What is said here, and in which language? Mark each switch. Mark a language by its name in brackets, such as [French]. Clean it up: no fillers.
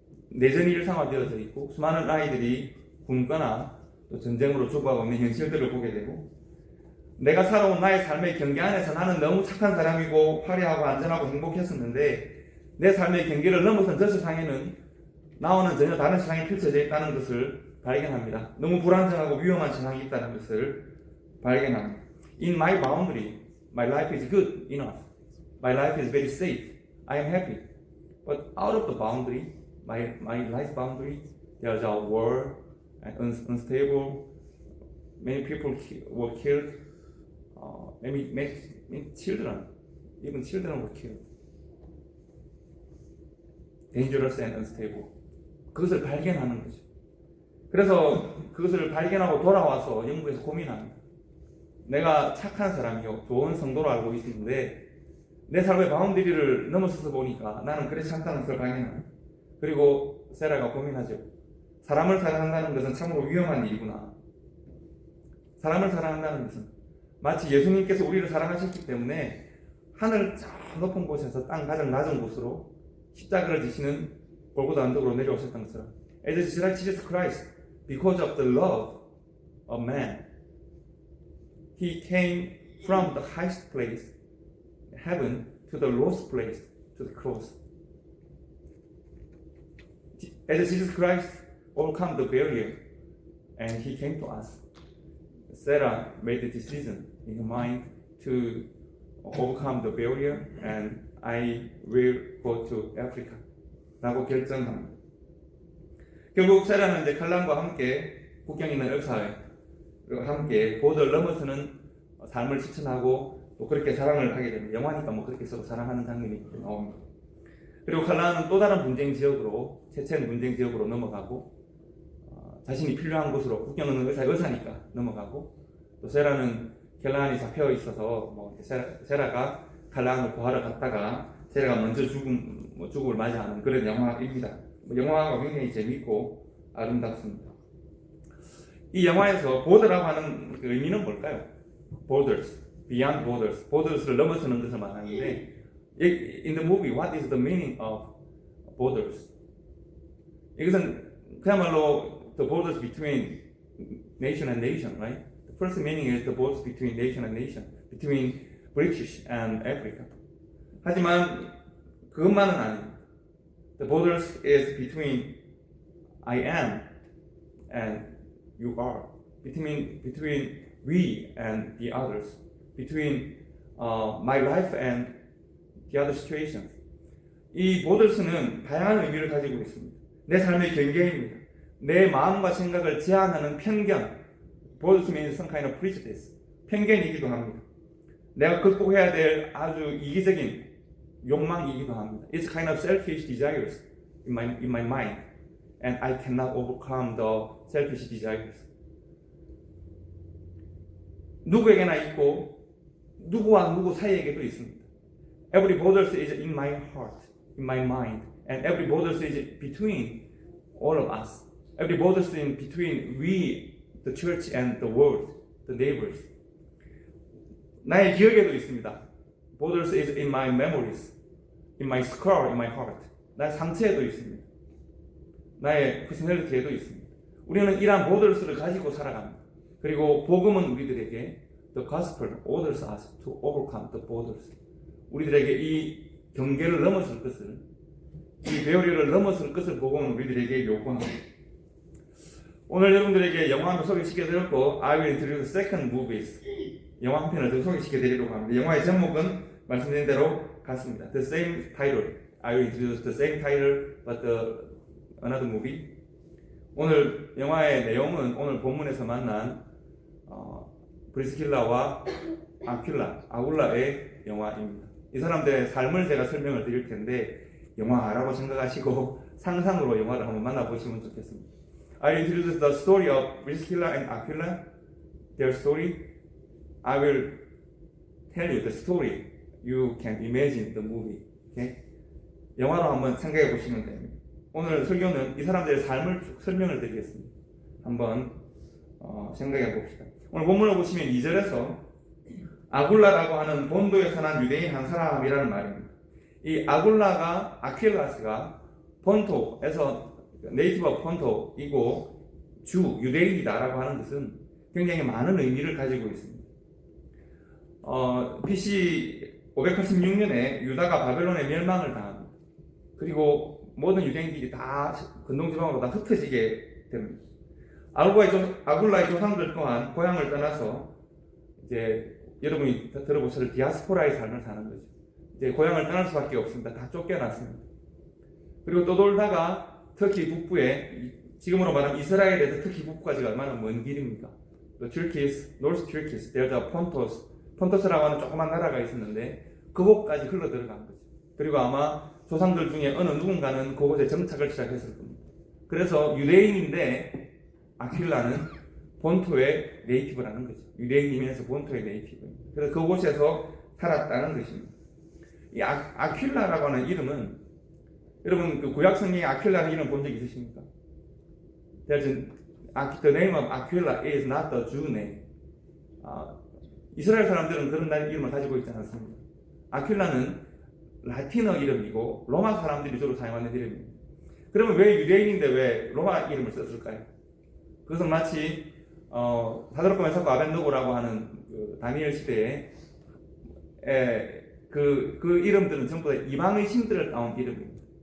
[Korean] 내전이 일상화되어져 있고 수많은 아이들이 굶거나 또 전쟁으로 죽어가고 있는 현실들을 보게 되고, 내가 살아온 나의 삶의 경계 안에서 나는 너무 착한 사람이고 화려하고 안전하고 행복했었는데 내 삶의 경계를 넘어선 저 세상에는 나와는 전혀 다른 세상이 펼쳐져 있다는 것을 발견합니다. 너무 불안정하고 위험한 세상이 있다는 것을 발견합니다. [English] In my boundary, my life is good enough. My life is very safe. I am happy. But out of the boundary, my life boundary, there's a war and unstable. Many people were killed. Many children, even children were killed. Dangerous and unstable. [Korean] 그것을 발견하는 거죠. 그래서 그것을 발견하고 돌아와서 영국에서 고민합니다. 내가 착한 사람이요, 좋은 성도로 알고 있었는데 내 삶의 바운드리를 넘어서서 보니까 나는 그렇지 않다는 것을 발견합니다. 그리고 세라가 고민하죠. 사람을 사랑한다는 것은 참으로 위험한 일이구나. 사람을 사랑한다는 것은 마치 예수님께서 우리를 사랑하셨기 때문에 하늘 저 높은 곳에서 땅 가장 낮은 곳으로 십자가를 지시는 골고다 언덕으로 내려오셨던 것처럼, [English] as like Jesus Christ, because of the love of man, He came from the highest place, heaven, to the lowest place, to the cross. As Jesus Christ overcome the barrier, and He came to us. Sarah made the decision in her mind to overcome the barrier, and I will go to Africa. [Korean] 라고 결정합니다. 결국 세라는 이제 칼란과 함께 국경 있는 의사와 함께 보더를 넘어서는 삶을 실천하고 또 그렇게 사랑을 하게 됩니다. 영화니까 뭐 그렇게 서로 사랑하는 장면이 나옵니다. 그리고 칼란은 또 다른 분쟁 지역으로, 체첸 분쟁 지역으로 넘어가고, 자신이 필요한 곳으로, 국경 있는 의사니까 넘어가고, 또 세라는 칼란이 잡혀 있어서 뭐 세라가 칼란을 구하러 갔다가 세라가 먼저 죽음을 맞이하는 그런 영화입니다. 영화가 굉장히 재밌고 아름답습니다. 이 영화에서 보더라고 하는 그 의미는 뭘까요? Borders. [English] beyond borders, [Korean] borders를 넘어서는 것을 말하는데 [English] in the movie, what is the meaning of borders? [Korean] 이것은 그야말로 [English] the borders between nation and nation, right? The first meaning is the borders between nation and nation, between British and Africa. [Korean] 하지만 그것만은 아닙니다. [English] The borders is between I am and you are, between we and the others, between my life and the other situations. [Korean] 이 borders는 다양한 의미를 가지고 있습니다. 내 삶의 경계입니다. 내 마음과 생각을 제한하는 편견. [English] Borders means some kind of prejudice. [Korean] 편견이기도 합니다. 내가 극복해야 될 아주 이기적인 욕망이기도 합니다. [English] It's kind of selfish desires in my mind, and I cannot overcome the selfish desires. [Korean] 누구에게나 있고 누구와 누구 사이에게도 있습니다. [English] Every borders is in my heart, in my mind, and every borders is between all of us. Every borders is between we, the church, and the world, the neighbors. [Korean] 나의 기억에도 있습니다. [English] Borders is in my memories, in my scar, in my heart. [Korean] 나의 상처에도 있습니다. 나의 personality에도 있습니다. 우리는 이러한 borders를 가지고 살아갑니다. 그리고 복음은 우리들에게 [English] the gospel orders us to overcome the borders. [Korean] 우리들에게 이 경계를 넘어설 것을, 이 배우리를 넘어설 것을 복음은 우리들에게 요구합니다. 오늘 여러분들에게 영화 한 편 소개시켜드렸고, [English] I will introduce second movies. [Korean] 영화 한 편을 더 소개시켜드리려고 합니다. 영화의 제목은 말씀드린 대로 같습니다. [English] The same title. I will introduce the same title, but another movie. [Korean] 오늘 영화의 내용은 오늘 본문에서 만난 브리스킬라와 아굴라의 영화입니다. 이 사람들의 삶을 제가 설명을 드릴 텐데 영화라고 생각하시고 상상으로 영화를 한번 만나보시면 좋겠습니다. [English] I will introduce the story of Priscilla and Aquila, their story. I will tell you the story. You can imagine the movie. Okay? [Korean] 영화로 한번 생각해 보시면 됩니다. 오늘 설교는 이 사람들의 삶을 쭉 설명을 드리겠습니다. 한번 생각해 봅시다. 오늘 본문을 보시면 2절에서 아굴라라고 하는 본도에서 난 유대인 한 사람이라는 말입니다. 이 아굴라가 아킬라스가 본토에서 네이티브 본토이고 주 유대인이다라고 하는 것은 굉장히 많은 의미를 가지고 있습니다. BC 586년에 유다가 바벨론의 멸망을 당합니다. 그리고 모든 유대인들이 다 근동지방으로 다 흩어지게 됩니다. 아굴라의 조상들 또한 고향을 떠나서 이제 여러분이 들어보실 디아스포라의 삶을 사는 거죠. 이제 고향을 떠날 수밖에 없습니다. 다 쫓겨났습니다. 그리고 또 돌다가 터키 북부에 지금으로 말하면 이스라엘에서 터키 북부까지가 얼마나 먼 길입니까? [English] The Turkish, North Turkish, there's a Pontus. [Korean] 폰토스라고 하는 조그만 나라가 있었는데 그곳까지 흘러 들어간 거죠. 그리고 아마 조상들 중에 어느 누군가는 그곳에 정착을 시작했을 겁니다. 그래서 유대인인데 아킬라는 본토의 네이티브라는 거죠. 유대인이면서 본토의 네이티브입니다. 그래서 그곳에서 살았다는 것입니다. 이 아킬라라고 하는 이름은 여러분 그 구약 성경에 아킬라는 이름 본 적 있으십니까? [English] The name of Aquila is not the Jew name. [Korean] 이스라엘 사람들은 그런 이름을 가지고 있지 않습니다. 아킬라는 라틴어 이름이고 로마 사람들이 주로 사용하는 이름입니다. 그러면 왜 유대인인데 왜 로마 이름을 썼을까요? 그것은 마치 사드락과 메삭과 아벤노고라고 하는 그 다니엘 시대에 그 이름들은 전부 다 이방의 신들을 따온 이름입니다.